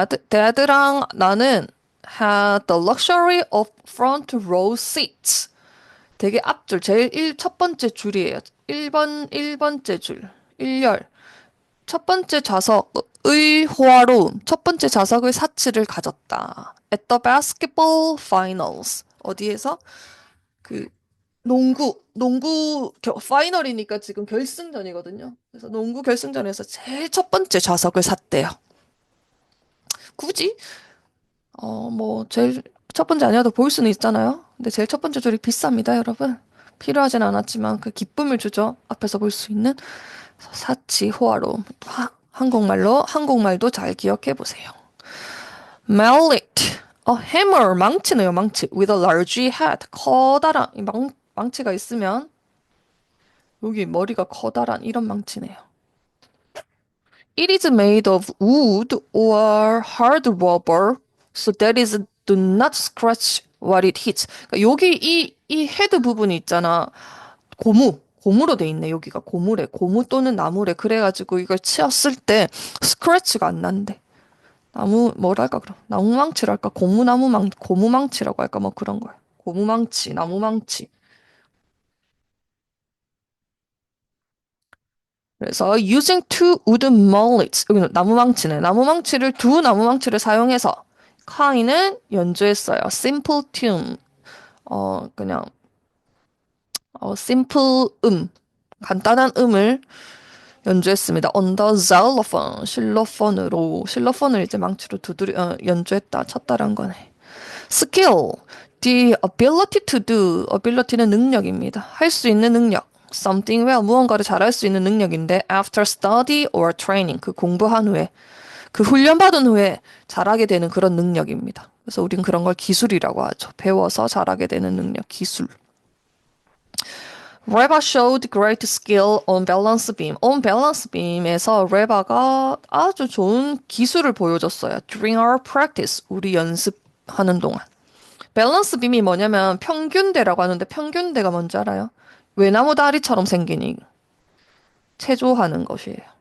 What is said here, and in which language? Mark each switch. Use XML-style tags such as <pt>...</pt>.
<ko>Dad랑 나는</ko> <en>had the luxury of front row seats.</en> <ko>되게 앞줄, 첫 번째 줄이에요. 1번째 줄. 1열. 첫 번째 좌석의 호화로움. 첫 번째 좌석의 사치를 가졌다.</ko> <en>At the basketball finals.</en> <ko>어디에서? 그 농구 파이널이니까 지금 결승전이거든요. 그래서 농구 결승전에서 제일 첫 번째 좌석을 샀대요. 굳이 뭐 제일 첫 번째 아니어도 볼 수는 있잖아요. 근데 제일 첫 번째 줄이 비쌉니다, 여러분. 필요하진 않았지만 그 기쁨을 주죠. 앞에서 볼 수 있는 사치, 호화로움. 한국말도 잘 기억해 보세요. mallet, hammer, 망치네요, 망치.</ko> <en>with a large head,</en> <ko>커다란 망치가 있으면 여기 머리가 커다란 이런 망치네요.</ko> <en>It is made of wood or hard rubber, so that is do not scratch what it hits.</en> <ko>그러니까 여기 이 헤드 부분이 있잖아. 고무로 돼 있네. 여기가 고무 또는 나무래. 그래가지고 이걸 치었을 때 스크래치가 안 난대. 뭐랄까 그럼 나무망치랄까 고무망치라고 할까 뭐 그런 거야. 고무망치, 나무망치.</ko> <en>그래서 using two wooden mallets</en> <ko>여기는 나무망치네. 두 나무망치를 사용해서 카이는 연주했어요.</ko> <en>simple tune</en> <ko>그냥 simple 간단한 음을 연주했습니다.</ko> <en>on the xylophone</en> <ko>실로폰을 이제 망치로 연주했다 쳤다란 거네.</ko> <en>skill the ability to do ability는</en> <ko>능력입니다. 할 수 있는 능력.</ko> <en>something well</en> <ko>무언가를 잘할 수 있는 능력인데</ko> <en>after study or training</en> <ko>그 공부한 후에 그 훈련받은 후에 잘하게 되는 그런 능력입니다. 그래서 우린 그런 걸 기술이라고 하죠. 배워서 잘하게 되는 능력, 기술.</ko> <en>Reba showed great skill on balance beam. On balance beam</en> <ko>에서 레바가 아주 좋은 기술을 보여줬어요.</ko> <en>During our practice,</en> <ko>우리 연습하는 동안. 밸런스 빔이 뭐냐면 평균대라고 하는데 평균대가 뭔지 알아요? 외나무 다리처럼 생긴 체조하는 것이에요.</ko>